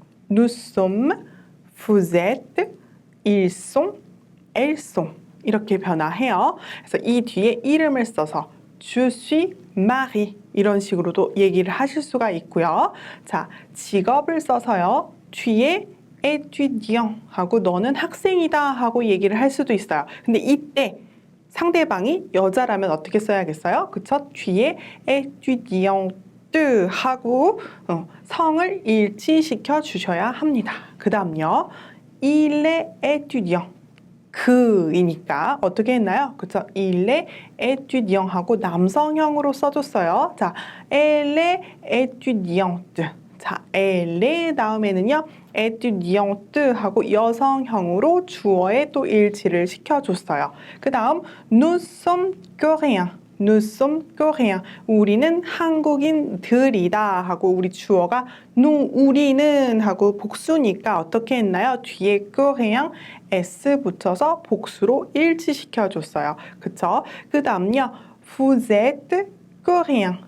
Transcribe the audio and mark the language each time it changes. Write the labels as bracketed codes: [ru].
[fr] Nous sommes, vous êtes, ils sont, elles sont. [ko] 이렇게 변화해요. 그래서 이 뒤에 이름을 써서 [fr] Je suis Marie [ko] 이런 식으로도 얘기를 하실 수가 있고요. 자, 직업을 써서요. [fr] Tu es étudiant [ko] 하고 너는 학생이다 하고 얘기를 할 수도 있어요. 근데 이때 상대방이 여자라면 어떻게 써야겠어요? 그쵸? 뒤에 étudiante 하고 성을 일치시켜 주셔야 합니다. 그 다음요. [fr] Il est étudiant. [ko] 그이니까 어떻게 했나요? 그쵸? [fr] Il est étudiant [ko] 하고 남성형으로 써줬어요. [fr] 자, elle est étudiante. 자, elle est [ko] 다음에는요. étudiante 하고 여성형으로 주어에 또 일치를 시켜줬어요. 그 다음 [fr] nous sommes coréens. Nous sommes coréens. [ko] 우리는 한국인들이다 하고 우리 주어가 nous, 우리는 하고 복수니까 어떻게 했나요? 뒤에 coréen s 붙여서 복수로 일치시켜줬어요. 그쵸? 그 다음요. [fr] Vous êtes coréen.